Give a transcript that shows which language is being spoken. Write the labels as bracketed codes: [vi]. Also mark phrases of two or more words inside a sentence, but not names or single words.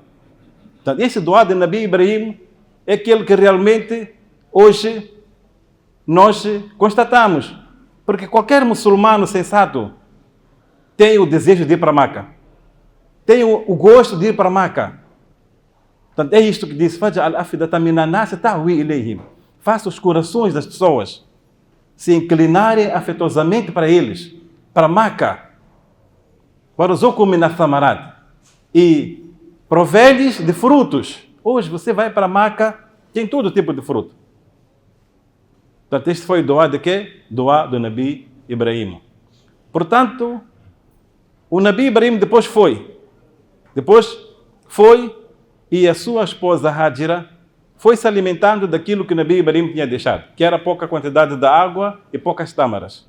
[pt] Então, esse dua de Nabi Ibrahim é aquele que realmente hoje nós constatamos, porque qualquer muçulmano sensato tem o desejo de ir para Meca, tem o gosto de ir para Meca. Portanto, é isto que diz, [ar] فاجعل أفئدة من الناس تهوي إليهم. [pt] Faça os corações das pessoas se inclinarem afetuosamente para eles, para Meca. [ar] وارزقهم من الثمرات, [pt] e provê-lhes de frutos. Hoje você vai para Meca, tem todo tipo de fruto. Portanto, este foi o dua de quê? Dua do Nabi Ibrahim. Portanto, o Nabi Ibrahim depois foi e a sua esposa Hajira foi se alimentando daquilo que o Nabi Ibrahim tinha deixado, que era pouca quantidade de água e poucas tâmaras.